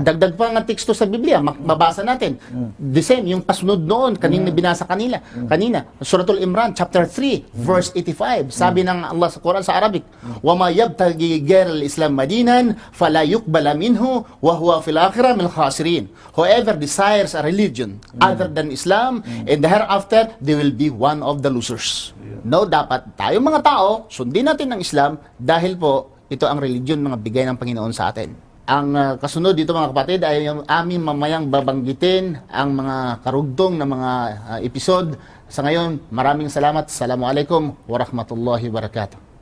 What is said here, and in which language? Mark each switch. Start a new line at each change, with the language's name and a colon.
Filipino: Dagdag pa nga teksto sa Biblia, mabasa natin. The same, yung pasunod noon, kanina binasa kanina. Suratul Imran, chapter 3, verse 85. Sabi ng Allah sa Quran sa Arabic,
Arabic: وَمَا يَبْتَغِي غَيْرَ الْإِسْلَامِ مَدِينًا فَلَا يُقْبَلَ مِنْهُ وَهُوَ فِي الْآخِرَةِ مِنَ الْخَاسِرِينَ.
English: Whoever desires a religion other than Islam, in the hereafter, they will be one of the losers.
Filipino: No, dapat tayo mga tao, sundin natin ang Islam dahil po, ito ang religion mga bigay ng Panginoon sa atin. Ang kasunod dito mga kapatid ay yung aming mamayang babanggitin ang mga karugtong na mga episode. Sa ngayon, maraming salamat. Assalamualaikum warahmatullahi wabarakatuh.